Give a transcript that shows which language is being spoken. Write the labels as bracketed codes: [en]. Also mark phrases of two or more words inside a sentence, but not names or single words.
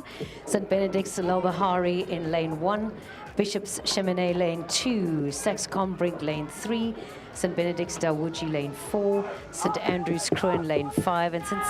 [en] St. Benedict's Lal-Bahari in lane 1, Bishop's Cheminée lane 2, Saxe-Combrink lane 3, St. Benedict's Dawuji lane 4, St. Andrew's Kruin lane 5, and St.